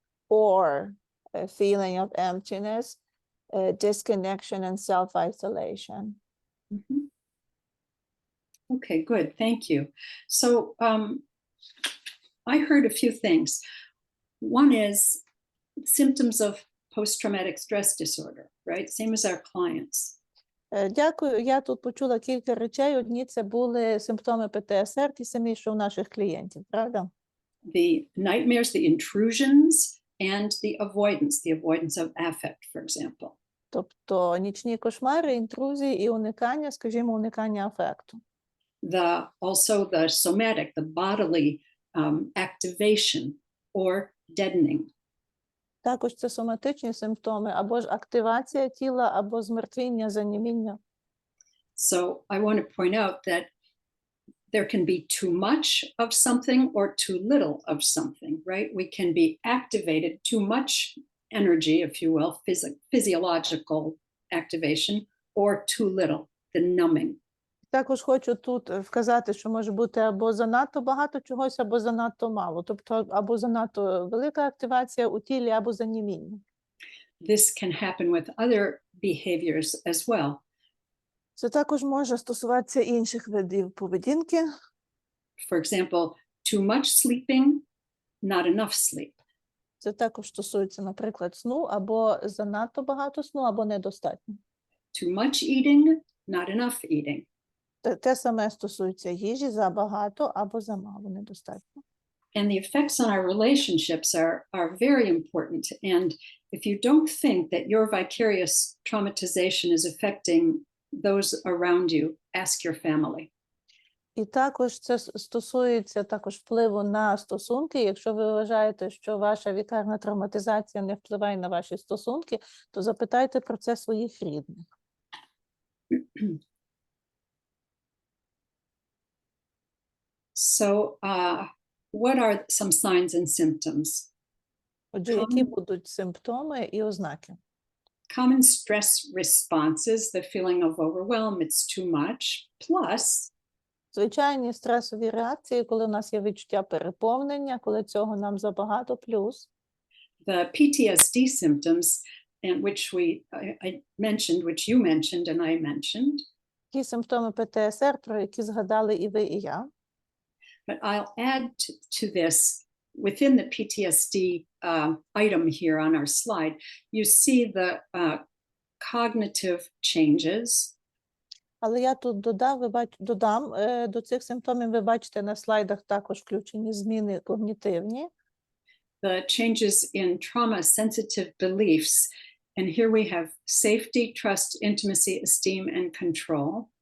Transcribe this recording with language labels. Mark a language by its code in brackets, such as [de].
[en] Or a feeling of emptiness, disconnection and self-isolation. Mhm. Okay, good. Thank you. So I heard a few things. One is symptoms of post-traumatic stress disorder, right? Same as our clients. [uk] Дякую. Я тут почула кілька речей. Одні це були симптоми ПТСР, ті самі, що у наших клієнтів, правда? [en] The nightmares, the intrusions, and the avoidance of affect, for example. [uk] Тобто нічні кошмари, інтрузії і уникання, скажімо, уникання афекту. [en] Also the somatic, the bodily activation or deadening. [uk] Також це соматичні симптоми, або ж активація тіла, або змертвіння, заніміння. [en] So I want to point out that there can be too much of something or too little of something, right? We can be activated, too much energy, if you will, physiological activation, or too little, the numbing. [uk] Також хочу тут вказати, що може бути або занадто багато чогось, або занадто мало. Тобто або занадто велика активація у тілі, або заніміння. [en] This can happen with other behaviors as well. [uk] Це також може стосуватися інших видів поведінки. [en] For example, too much sleeping, not enough sleep. [uk] Це також стосується, наприклад, сну, або занадто багато сну, або недостатньо. [en] Too much eating, not enough eating. [uk] Те саме стосується їжі, забагато або замало, недостатньо. [en] And the effects on our relationships are very important. And if you don't think that your vicarious traumatization is affecting those around you, ask your family. [uk] І також це стосується також впливу на стосунки. Якщо ви вважаєте, що ваша вікарна травматизація не впливає на ваші стосунки, то запитайте про це своїх рідних. [en] So what are some signs and symptoms? [uk] Отже, які будуть симптоми і ознаки? [en] Common stress responses, the feeling of overwhelm, it's too much, plus [uk] Звичайні стресові реакції, коли у нас є відчуття переповнення, коли цього нам забагато, плюс [en] the PTSD symptoms, and which I mentioned, which you mentioned and I mentioned. [uk] ті симптоми ПТСР, про які згадали і ви, і я. [en] But I'll add to this, within the PTSD item here on our slide, you see the cognitive changes. [uk] Але я тут додам до цих симптомів, ви бачите на слайдах також включені зміни когнітивні. [en] The changes in trauma-sensitive beliefs. And here we have safety, trust, intimacy, esteem, and control.